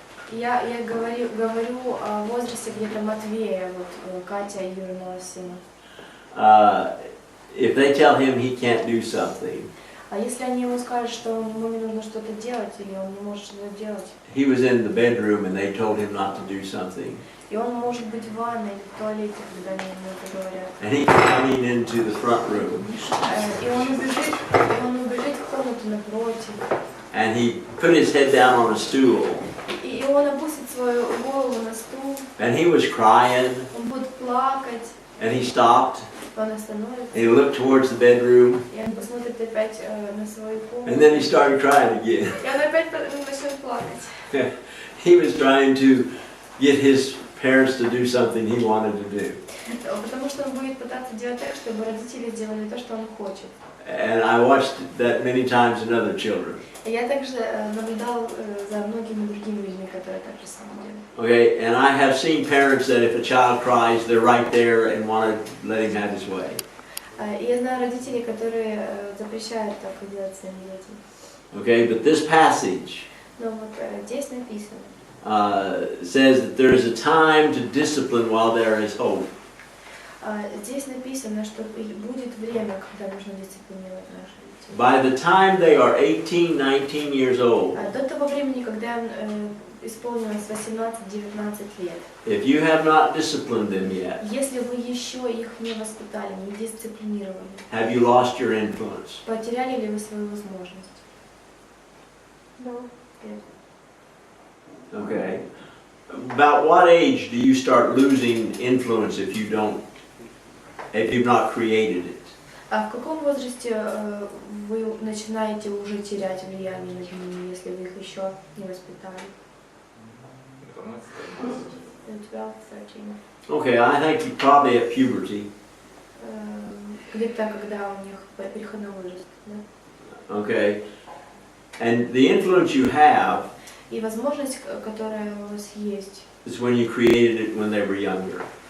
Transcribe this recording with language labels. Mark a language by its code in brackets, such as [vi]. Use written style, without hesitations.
[ru] Я говорю о возрасте где-то Матвея, вот Катя и Юриного сына. [en] If they tell him he can't do something, [ru] А если они ему скажут, что ему не нужно что-то делать, или он не может что-то делать, [en] he was in the bedroom and they told him not to do something, [ru] и он может быть в ванной или в туалете, когда они ему это говорят. [en] and he coming into the front room, [ru] И он убежит в комнату напротив, [en] and he put his head down on a stool, [ru] и он опустит свою голову на стул, [en] and he was crying, [ru] он будет плакать, [en] and he stopped, [ru] он остановится, [en] and he looked towards the bedroom, [ru] и он посмотрит опять на свою комнату, [en] and then he started crying again. [ru] и он опять начнет плакать. [en] He was trying to get his parents to do something he wanted to do. [ru] Потому что он будет пытаться делать так, чтобы родители сделали то, что он хочет. [en] And I watched that many times in other children. [ru] И я также наблюдал за многими другими людьми, которые так же самое делают. [en] Okay, and I have seen parents that if a child cries, they're right there and want to let him have his way. [ru] И я знаю родителей, которые запрещают так делать своим детям. [en] Okay, but this passage [ru] Но вот здесь написано, [en] says that there is a time to discipline while there is hope. [ru] Здесь написано, что будет время, когда нужно дисциплинировать наших детей. [en] By the time they are 18, 19 years old, [ru] До того времени, когда исполнилось 18-19 лет, [en] if you have not disciplined them yet, [ru] если вы еще их не воспитали, не дисциплинировали, [en] have you lost your influence? [ru] потеряли ли вы свою возможность? [en] Okay. About what age do you start losing influence if you've not created it? [ru] А в каком возрасте вы начинаете уже терять влияние над ними, если вы их еще не воспитали? 12, 13. [en] Okay, I think probably at puberty. [ru] Где-то когда у них переходной возраст, да? [en] Okay. And the influence you have [ru] И возможность, которая у вас есть, [en] is when you created it when they were younger.